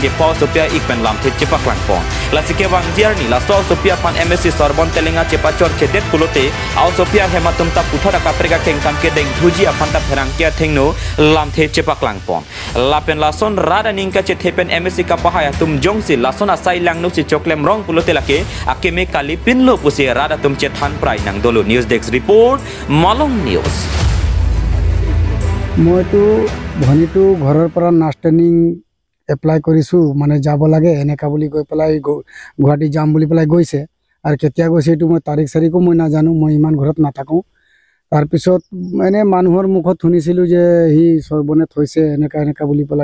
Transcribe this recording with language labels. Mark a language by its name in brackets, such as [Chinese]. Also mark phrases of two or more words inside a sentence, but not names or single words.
[Karbi] ke pau Sophia ikpen lam the cepak lang pon la sike wang jiarni la so Sophia Pan MSC Sorbon Telenga cepacor cedet kulote au Sophia hematum ta puthara kaprega kengkam ke deng thuji apanta pherang ke thengno lam the cepak lang pon lapen lason rada ningka chethepen MSC kapahaya tum jongsi lason asai lang no si choklem rong kulote lake akeme kali pinlo pusi rada tum chethan prai nang dolo [English] news desk report [Karbi] Malong News. [Assamese] মইতো ভনীটো ঘৰৰ পৰা [English] nurse training apply [Assamese] কৰিছোঁ মানে যাব লাগে এনেকা বুলি কৈ পেলাই গুৱাহাটী যাম বুলি পেলাই গৈছে আৰু কেতিয়া গৈছে এইটো মই তাৰিখ চাৰিখো মই নাজানো মই ইমান ঘৰত নাথাকোঁ তাৰপিছত এনে মানুহৰ মুখত শুনিছিলোঁ যে সি সৰ্বনে থৈছে এনেকা বুলি পেলাই